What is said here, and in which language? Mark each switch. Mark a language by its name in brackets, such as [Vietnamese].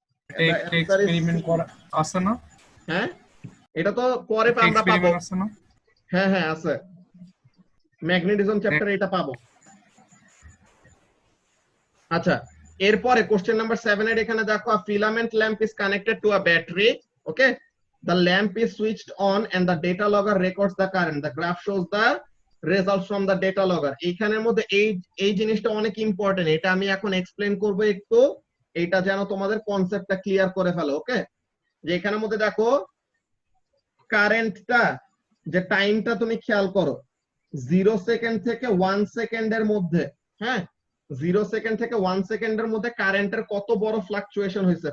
[Bangla] Experiment করা আছে না? হ্যাঁ এটা তো পরে আমরা পাবো, আছে না? হ্যাঁ হ্যাঁ আছে, ম্যাগনেটিজম চ্যাপ্টারে এটা পাবো। আচ্ছা, এরপরে কোশ্চেন নাম্বার 7 এর এখানে দেখো, [English] Filament lamp is connected to a battery. Okay, the lamp is switched on and the data logger records the current, the graph shows the results from the data logger। [Bangla] এইখানের মধ্যে এই জিনিসটা অনেক important, এটা আমি এখন এক্সপ্লেন করব একটু, এটা যেন তোমাদের কনসেপ্টটা ক্লিয়ার করে ফেলো। ওকে, যে এখানের মধ্যে দেখো কারেন্টটা, যে টাইমটা তুমি খেয়াল করো, 0 সেকেন্ড থেকে 1 সেকেন্ডের মধ্যে, হ্যাঁ 0 সেকেন্ড থেকে 1 সেকেন্ডের মধ্যে কারেন্টের কত বড় ফ্লাকচুয়েশন হয়েছে।